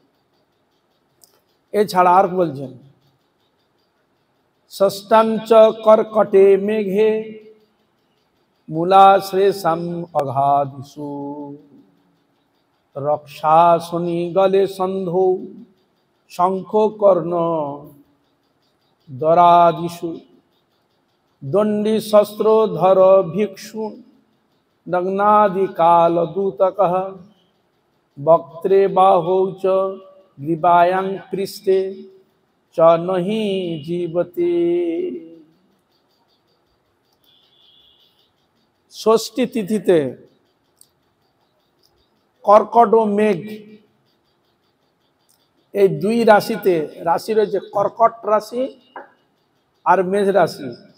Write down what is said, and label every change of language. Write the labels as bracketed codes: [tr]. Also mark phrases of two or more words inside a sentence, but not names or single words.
[bn] এছাড়া আর বলছেন, [sa] ষষ্ঠাঞ্চ কর্কটে মেঘে মূলাশ্রেষাম অঘাদিষু রক্ষা শনি গলে সন্ধৌ শঙ্খ কর্ণ দরাদিষু দণ্ডী শস্ত্র ধর ভিক্ষু নগ্নাদি কাল দূতক বক্ত্রে বাহৌ চ গ্রীবায়াং পৃষ্ঠে চ নহি জীবতে। [bn] ষষ্ঠী তিথিতে কর্কট ও মেঘ, এই দুই রাশিতে, রাশি রয়েছে কর্কট রাশি আর মেষ রাশি।